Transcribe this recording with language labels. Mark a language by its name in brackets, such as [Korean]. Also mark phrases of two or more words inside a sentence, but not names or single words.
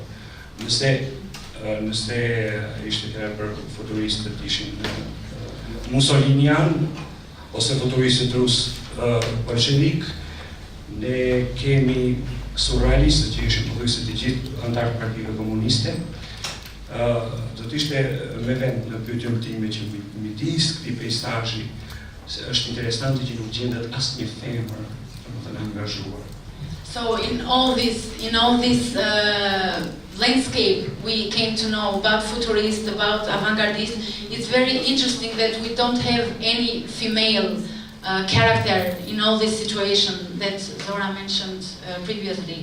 [Albanian] nëse ishte fjala për futuristët ishin Mussolinian ose futuristët rus bolshevik, ne kemi surrealistët që ishin pothuajse të gjithë antarë të Partive Komuniste, do të ishte me vend në pyetjen time që midis këtij peizazhi se është interesante që nuk gjendet asnjë femër, domethënë angazhuar. [English] So in all this landscape we came to know about futurists, about avant-gardists. It's very interesting that we don't have any female character in all this situation that Zora mentioned previously.